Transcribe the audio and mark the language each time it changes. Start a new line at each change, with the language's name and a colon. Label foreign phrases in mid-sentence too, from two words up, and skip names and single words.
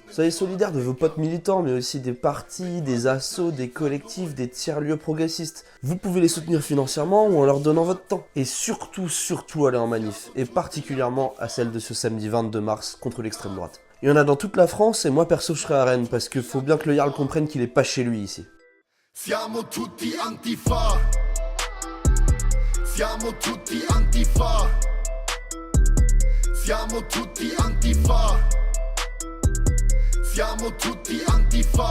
French: Soyez solidaires de vos potes militants, mais aussi des partis, des assos, des collectifs, des tiers-lieux progressistes. Vous pouvez les soutenir financièrement ou en leur donnant votre temps. Et surtout allez en manif, et particulièrement à celle de ce samedi 22 mars contre l'extrême droite. Il y en a dans toute la France, et moi perso je serai à Rennes, parce que faut bien que le Jarl comprenne qu'il est pas chez lui ici.
Italian: Siamo tutti antifa. Siamo tutti antifa. Siamo tutti antifa. Siamo tutti antifa.